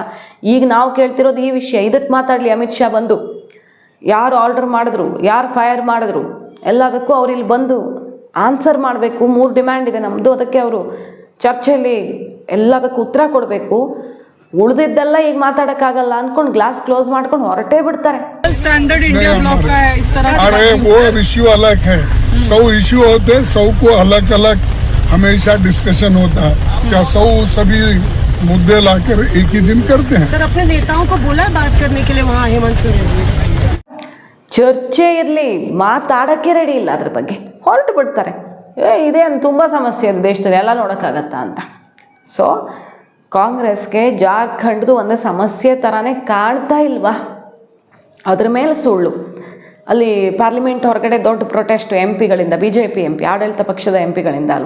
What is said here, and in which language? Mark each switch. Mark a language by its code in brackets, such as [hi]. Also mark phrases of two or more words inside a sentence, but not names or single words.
[kn] ಈಗ ನಾವು ಕೇಳ್ತಿರೋದು ಈ ವಿಷಯ, ಇದಕ್ಕೆ ಮಾತಾಡಲಿ ಅಮಿತ್ ಶಾ ಬಂದು, ಯಾರು ಆರ್ಡರ್ ಮಾಡಿದ್ರು, ಯಾರು ಫೈರ್ ಮಾಡಿದ್ರು, ಎಲ್ಲದಕ್ಕೂ ಅವ್ರು ಇಲ್ಲಿ ಬಂದು ಆನ್ಸರ್ ಮಾಡಬೇಕು. 3 ಡಿಮ್ಯಾಂಡ್ ಇದೆ ನಮ್ಮದು, ಅದಕ್ಕೆ ಅವರು ಚರ್ಚೆಯಲ್ಲಿ ಎಲ್ಲದಕ್ಕೂ ಉತ್ತರ ಕೊಡಬೇಕು. ಉಳಿದಿದ್ದೆಲ್ಲ ಈಗ ಮಾತಾಡೋಕ್ಕಾಗಲ್ಲ ಅಂದ್ಕೊಂಡು [en] glass close [kn] ಮಾಡ್ಕೊಂಡು ಹೊರಟೇ ಬಿಡ್ತಾರೆ. [hi] स्टैंडर्ड इंडिया ब्लॉक का है इस तरह अरे वो इश्यू अलग है, 100 इश्यू होते हैं, 100 को अलग अलग हमेशा डिस्कशन होता है। क्या 100 सभी मुद्दे लाकर एक ही दिन करते हैं? सर अपने नेताओं को बोला बात करने के लिए वहाँ हेमंत सोरेन जी? [kn] ಚರ್ಚೆ ಇರಲಿ, ಮಾತಾಡೋಕ್ಕೆ ರೆಡಿ ಇಲ್ಲ, ಅದ್ರ ಬಗ್ಗೆ ಹೊರಟು ಬಿಡ್ತಾರೆ. ಇದೇನು ತುಂಬ ಸಮಸ್ಯೆ ಇದೆ ದೇಶದಲ್ಲಿ, ಎಲ್ಲ ನೋಡೋಕ್ಕಾಗತ್ತಾ ಅಂತ. ಸೊ ಕಾಂಗ್ರೆಸ್ಗೆ ಜಾರ್ಖಂಡ್ದು ಒಂದು ಸಮಸ್ಯೆ ಥರನೇ ಕಾಣ್ತಾ ಇಲ್ವಾ? ಅದ್ರ ಮೇಲೆ ಸುಳ್ಳು. ಅಲ್ಲಿ ಪಾರ್ಲಿಮೆಂಟ್ ಹೊರಗಡೆ ದೊಡ್ಡ ಪ್ರೊಟೆಸ್ಟು ಎಂ ಪಿಗಳಿಂದ, BJP MP ಆಡಳಿತ ಪಕ್ಷದ ಎಂ ಪಿಗಳಿಂದ ಅಲ್ವಾ.